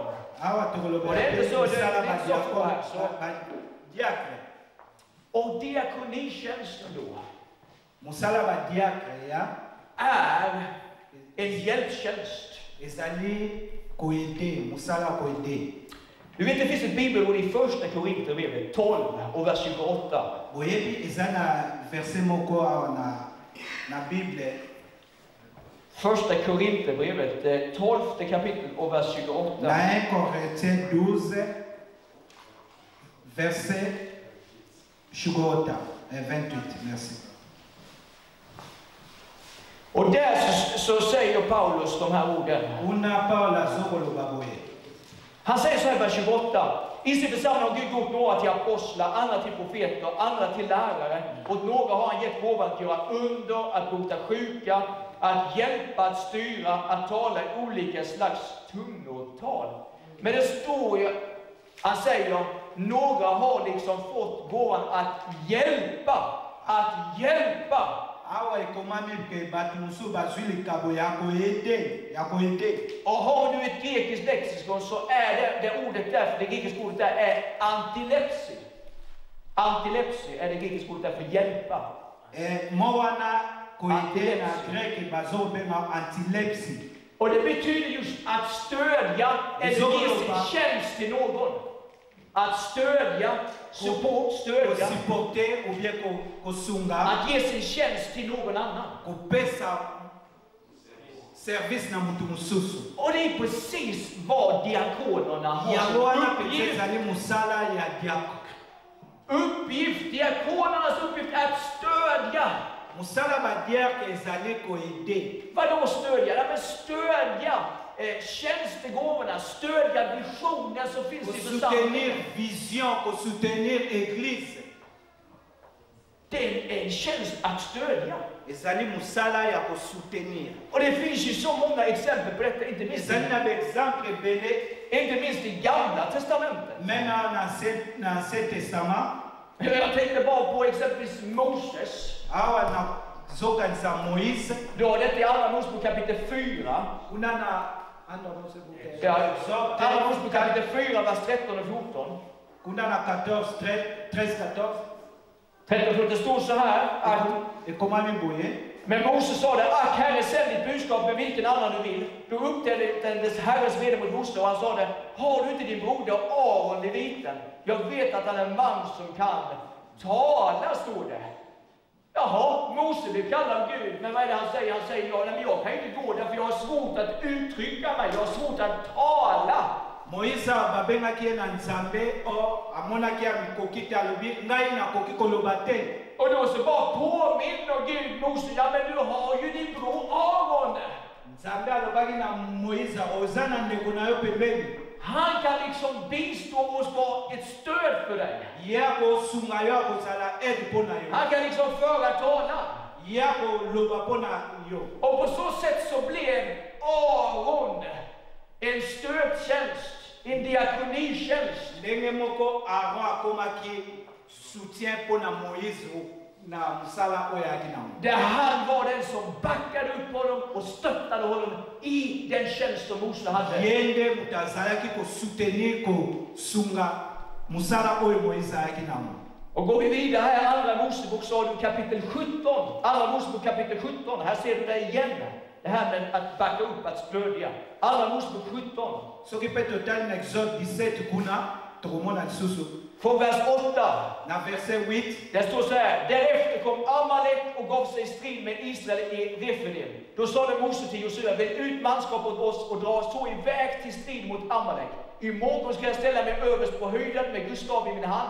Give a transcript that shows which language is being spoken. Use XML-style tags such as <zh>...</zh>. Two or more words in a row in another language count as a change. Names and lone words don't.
<ln>awa tokoloba</ln> <sv>Och det är inte så, det är inte så för här.</sv> <ln>badiakre</ln> <sv>Och diakonitjänsten då</sv> <ln>mosala badiakre ya</ln> <sv>är en hjälptjänst.</sv> <ln>ezali koede mosala koede</ln> <sv>Du vet, det finns ett bibelord i första Korinthierbrevet 12 och vers 28.</sv> <ln>boyebi eza na verset moko awa na bible</ln> <sv>Första Korinthierbrevet 12 kapitel och vers 28.</sv> <ln>na 1 Corinthiens 12 verset 28 28 merci.</ln> <sv>Och där så säger Paulus de här orden.</sv> <ln>Una Paula zokoloba boye.</ln> <sv>Han säger så här i vers 28. I sin församling har Gud gjort några till apostlar, andra till profeter, andra till lärare. Och några har han gett gåvan att göra under, att bota sjuka, att hjälpa, att styra, att tala i olika slags tungotal. Men det står ju, han säger, några har liksom fått gåvan att hjälpa. Att hjälpa.</sv> <ln>Awa ekomami pe bato mosusu bazwi likabo ya koede.</ln> <sv>Och har du ett grekiskt lexikon så är det ordet där, för det grekiska ordet där är antilepsi. Antilepsi är det grekiska ordet där för hjälpa.</sv> <ln>Mowana koede na grek bazobenga antilepsi.</ln> <sv>Och det betyder just att stödja eller ge sin tjänst till någon. Att stödja, support, stödja.</sv> <fr>Supporter ou bien kosunga.</fr> <sv>Att ge sin tjänst till någon annan.</sv> <ln>Kopesa service na mutu mususu.</ln> <sv>Och det är precis vad diakonerna har som uppgift.</sv> <ln>Musala ya diakon.</ln> <sv>Diakonernas uppgift är att stödja.</sv> <ln>Musala badiak ezali koede.</ln> <sv>Vadå stödja? Ja, men stödja tjänstegåvorna, stödja visionen som finns i församlingen.</sv> <fr>Soutenir vision, soutenir église.</fr> <sv>Det är en tjänst att stödja.</sv> <ln>Ezali musala ya ko soutenir.</ln> <sv>Och det finns ju så många exempel på detta, inte minst i Gamla testamentet.</sv> <ln>Men na Ancien Testament.</ln> <sv>Jag tänkte bara på exempelvis Moses.</sv> <ln>awa na zokanisa Moïse</ln> <sv>Då är det i Andra Mosebok kapitel 4.</sv> <ln>kuna na Andra Mosebok</ln> <sv>Ja, Andra Mosebok kapitel 4, vers 13 och 14.</sv> <ln>kuna na 13 14</ln> <sv>13 och 14, det står så här.</sv> <ln>ekomami boye.</ln> <sv>Men Moses sa det, ack Herre, sänd ditt budskap med vilken annan du vill. Då upptändes Herrens vrede mot Mose och han sa det, har du inte din broder Aron leviten? Jag vet att han är en man som kan tala, står det. Jaha, Mose blev kallad Gud, men vad är det han säger? Han säger, ja, men jag kan inte gå där för jag har svårt att uttrycka mig, jag har svårt att tala.</sv> <ln>Moïse babengaki ye na Nzambe o amonaki ya mikoki te alobi ngai nakoki koloba te.</ln> <sv>Och då så bara påminner Gud Mose, ja men du har ju din bror Aron.</sv> <ln>Nzambe alobaki na Moïse oza na ndeko na yo pembeni.</ln> <sv>Han kan liksom bistå oss, vara ett stöd för dig.</sv> <ln>Ye akosunga yo akozala aide mpo na yo.</ln> <sv>Han kan liksom föra talan.</sv> <ln>Ye akoloba mpo na yo.</ln> <sv>Och på så sätt så blev Aron en stödtjänst, en diakonitjänst.</sv> <ln>Ndenge moko Aaron akomaki soutien mpo na Moïse na mosala oyo ayaki nango.</ln> <sv>Där han var den som backade upp honom och stöttade honom i den tjänst som Mose hade.</sv> <ln>Ye nde moto azalaki kosoutenir kosunga mosala oyo Moïse ayaki nango.</ln> <sv>Och går vi vidare här, Andra Mosebok kapitel 17. Andra Mosebok kapitel 17, här ser du det igen. Det här med att backa upp, att stödja. Andra Mosebok 17.</sv> <ln>Soki mpe totali na Exode 17 kuna tokomona lisusu</ln> <sv>Från vers 8.</sv> <ln>na verset 8.</ln> <sv>Det står så här. Därefter kom Amalek och gav sig i strid med Israel i Refidim. Då sade Mose till Josua, väl ut manskap åt oss och dra så iväg till strid mot Amalek. Imorgon ska jag ställa mig överst på höjden med Guds stav i min hand.</sv>